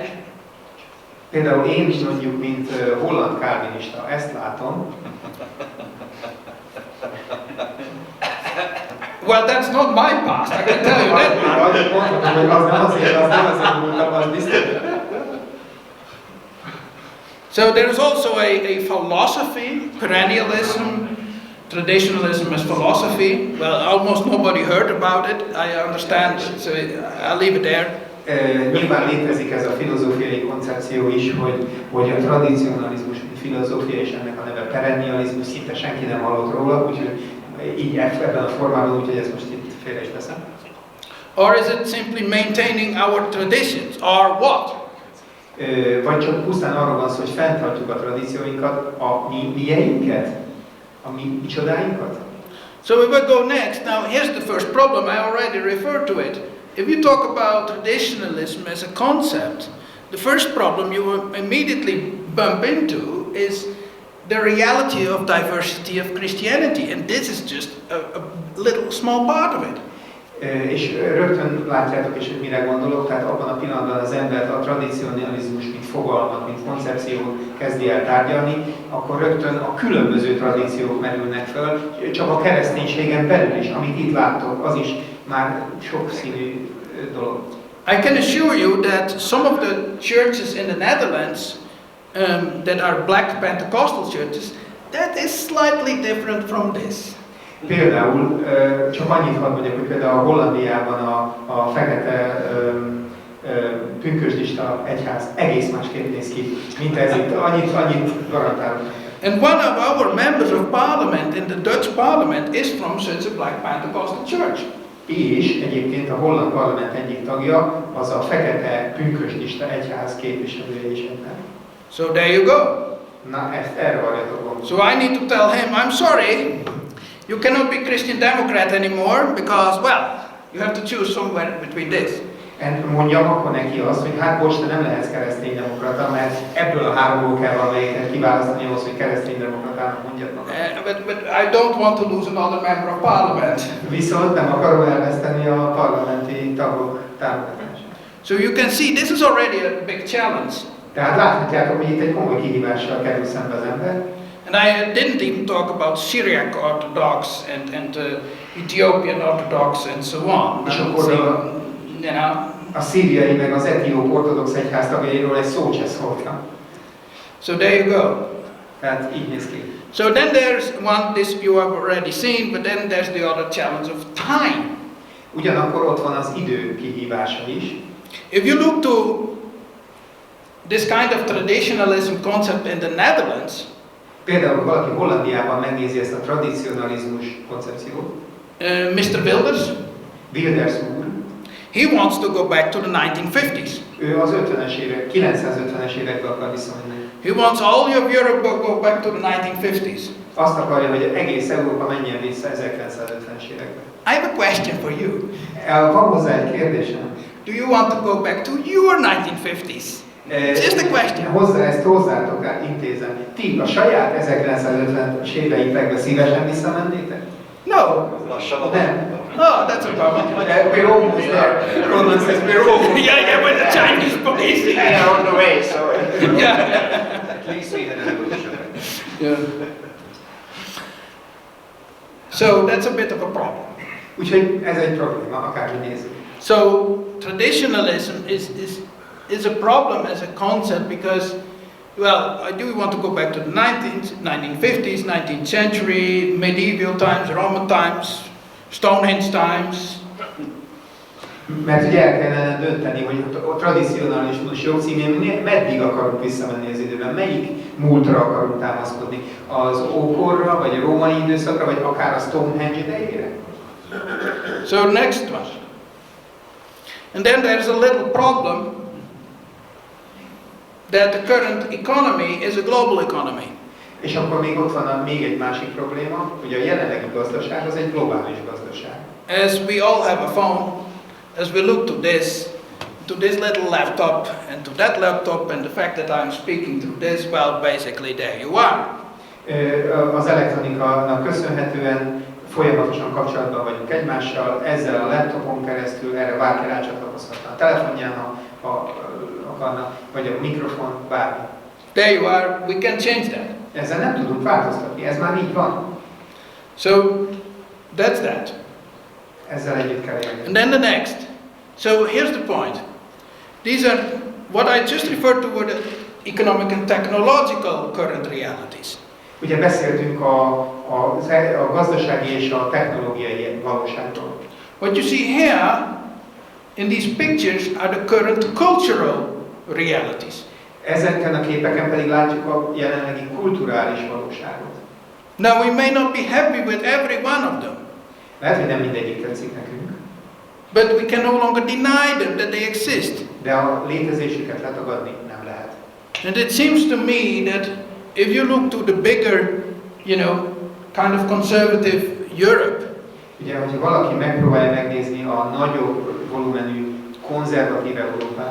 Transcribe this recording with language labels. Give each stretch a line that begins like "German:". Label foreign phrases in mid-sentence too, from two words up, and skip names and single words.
Hungarian: Például én is mondjuk, mint holland kálvinista, ezt látom.
English: Well, that's not my past, I can tell you that.
Hungarian: Mondhatom, hogy az nem azért múltam, az biztos.
English: So there is also a philosophy, perennialism, traditionalism as philosophy. Well, almost nobody heard about it, I understand, so I'll leave it there.
Hungarian: Nyilván létezik ez a filozófiai koncepció is, hogy a tradicionalizmus, mint filozófia, és ennek a neve perennializmus, szinte senki nem hallott róla, úgyhogy így ebben a formában, úgyhogy ezt most itt félre is teszem.
English: Or is it simply maintaining our traditions, or what?
Hungarian: Vagy csak pusztán arról van szó, hogy fenntartjuk a tradícióinkat, a mieinket, a mi csodáinkat.
English: So we will go next. Now here's the first problem, I already referred to it. If you talk about traditionalism as a concept, the first problem you will immediately bump into is the reality of diversity of Christianity, and this is just a little small part of it.
Hungarian: És rögtön látjátok is, hogy mire gondolok, tehát abban a pillanatban az ember a tradicionalizmus, mint fogalmat, mint koncepciót kezdi el tárgyalni, akkor rögtön a különböző tradíciók merülnek föl, csak a kereszténységen belül is, amit itt láttok, az is már sokszínű dolog.
English: I can assure you that some of the churches in the Netherlands that are black Pentecostal churches, that is slightly different from this.
Hungarian: Például, csak annyit hadd mondjak, hogy például a Hollandiában a fekete pünkösdista egyház egész másképp néz ki, mint ez itt. Annyit garantálok.
English: And one of our members of parliament in the Dutch parliament is from such a black Pentecostal church.
Hungarian: És egyébként a holland parlament egyik tagja az a fekete pünkösdista egyház képviselője is ennek.
English: So there you go.
Hungarian: Na, ezt erre várjatok gondolni.
English: So I need to tell him, I'm sorry, you cannot be Christian Democrat anymore because, well, you have to choose somewhere between this.
Hungarian: Mondjam akkor neki azt, hogy hát most te nem lehetsz kereszténydemokrata, mert ebből a háromból kell valamelyiket kiválasztani ahhoz, hogy kereszténydemokratának mondjad magad.
English: But I don't want to lose another member of parliament.
Hungarian: Viszont nem akarom elveszteni a parlamenti tagok támogatását.
English: So you can see this is already a big challenge.
Hungarian: Tehát láthatjátok, hogy itt egy komoly kihívással kerül szembe az ember.
English: And I didn't even talk about Syriac Orthodox and Ethiopian Orthodox and so on.
Hungarian: És
English: So,
Hungarian: akkor
English: you know.
Hungarian: a szíriai meg az etióp ortodox egyház tagjairól egy szó se szóltam.
English: So there you go.
Hungarian: Tehát így néz ki.
English: So then there's one, this you have already seen, but then there's the other challenge of time.
Hungarian: Ugyanakkor ott van az idő kihívása is.
English: If you look to this kind of traditionalism concept in the Netherlands,
Hungarian: Például valaki Hollandiában megnézi ezt a tradicionalizmus koncepciót.
English: Mr. Wilders,
Hungarian: úr,
English: he wants to go back to the 1950s.
Hungarian: ő az 950-es évekbe akar visszamenni.
English: He wants all of Europe to go back to the 1950s.
Hungarian: Azt akarja, hogy egész Európa menjen vissza 1950-es évekbe.
English: I have a question for you.
Hungarian: Van hozzá egy kérdésem.
English: Do you want to go back to your 1950s? Just a question.
Hungarian: Ezt hozzátok intézem. Ti a saját 1950-es éveitekbe szívesen visszamennétek?
English: No.
Hungarian: Nem.
English: Oh, that's a problem. We're almost there. Roland says we're almost Yeah, with the Chinese police. Yeah, on the way, so Yeah. at least we had an evolution. Yeah. So that's a bit of a problem.
Hungarian: Úgyhogy ez egy probléma, akárhogy nézzük.
English: So traditionalism is a problem as a concept because, well, I do want to go back to the 1950s, 19th century, medieval times, Roman times, Stonehenge times.
Hungarian: Mert ugye el kellene dönteni, hogy a tradicionalizmus jogcímén meddig akarunk visszamenni az időben, melyik múltra akarunk támaszkodni, az ókorra, vagy a római időszakra, vagy akár a Stonehenge idejére.
English: So next one. And then there's a little problem that the current economy is a global economy.
Hungarian: És akkor még ott van még egy másik probléma, hogy a jelenlegi gazdaság az egy globális gazdaság.
English: As we all have a phone, as we look to this little laptop and to that laptop and the fact that I'm speaking through this, well, basically there you are.
Hungarian: Az elektronikának köszönhetően folyamatosan kapcsolatban vagyunk egymással, ezzel a laptopon keresztül erre bárki rácsatlakozhatna a telefonján, ha akarna, vagy a mikrofon, bármi.
English: There you are, we can change that.
Hungarian: Ezzel nem tudunk változtatni, ez már így van.
English: So, that's that.
Hungarian: Ezzel együtt kell élni.
English: And then the next. So here's the point. These are, what I just referred to were the economic and technological current realities.
Hungarian: Ugye beszéltünk a gazdasági és a technológiai valóságról.
English: What you see here in these pictures are the current cultural realities.
Hungarian: Ezeken a képeken pedig látjuk a jelenlegi kulturális valóságot.
English: Now we may not be happy with every one of them.
Hungarian: Lehet, hogy nem mindegyik tetszik nekünk,
English: But we can no longer deny them that they exist.
Hungarian: de a létezésüket letagadni nem lehet.
English: And it seems to me that if you look to the bigger, kind of conservative Europe,
Hungarian: Ugye, hogyha valaki megpróbálja megnézni a nagyobb volumenű konzervatív Európát,